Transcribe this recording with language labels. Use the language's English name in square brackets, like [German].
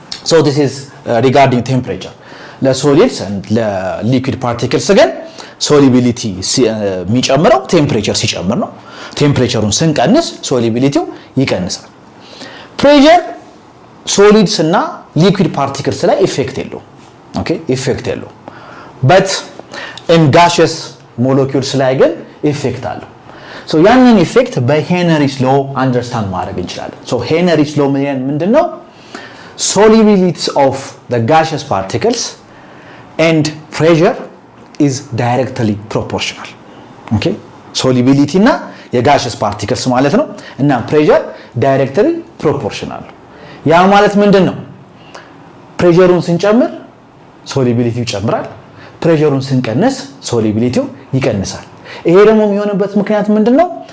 [English] so this is regarding temperature [Amharic] ለሶሊድስ and ለሊኩዊድ ፓርቲክልስ ግን solubility የሚጨምረው ቴምፕሬቸር ሲጨምር ነው ቴምፕሬቸሩን ስንቀንስ solubility ይቀንሳል pressure solids እና liquid particles ላይ ኢፌክት የለውም okay ኢፌክት የለውም [English] but in gaseous molecules [Amharic] ላይ ግን ኢፌክት አለው ሶ ያንን ኢፌክት በሄነሪስ ሎ አንደርስታንድ ማድረግ እንችላለን። ሶ ሄነሪስ ሎ ምንድነው? [English] solubility of the gaseous particles and pressure is directly proportional. [Amharic] okay solubility እና የጋሽስ ፓርቲክልስ ማለት ነው እና ፕሬሸር ዳይሬክትሊ ፕሮፖርሽናል ነው። ያ ማለት ምንድነው? ፕሬሸሩን ስንጨምር ሶሉቢሊቲው ይጨምራል፣ ፕሬሸሩን ስንቀንስ ሶሉቢሊቲው ይቀንሳል። ይሄ ደግሞ የሚሆንበት ምክንያት ምንድነው?